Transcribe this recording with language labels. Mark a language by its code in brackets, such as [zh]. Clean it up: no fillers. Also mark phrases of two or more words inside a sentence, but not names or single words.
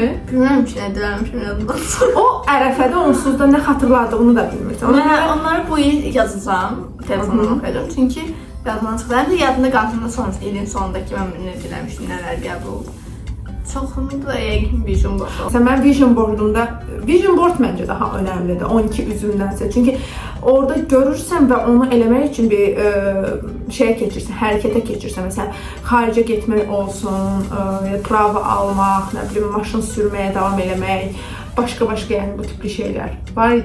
[az] Bilmirəm ki, nə diləmişim yadımdan. O ərəfədə onsuz da nə xatırladığını da bilmirsən. Onları bu il yazacağım. Telefonuma oxuyacağım. Çünki yadımdan çıxdı. Həm də yadında qalsın sonrası ilin sonundakı mən nə diləmişdim, nələr qəbul oldu. Çoxunu da yəqin [en] vision board [az] oldu. Mən [en] vision boardumda, vision board [az] məncə daha önəmlidir 12 üzümdənsə. Çünki orada görürsən və onu eləmək üçün bir şeyə keçirsən, hərəkətə keçirsən. Məsələn, xaricə getmək olsun, prava almaq, nə bilim, maşın sürməyə davam eləmək, başqa yəni bu tipli şeylər var idi.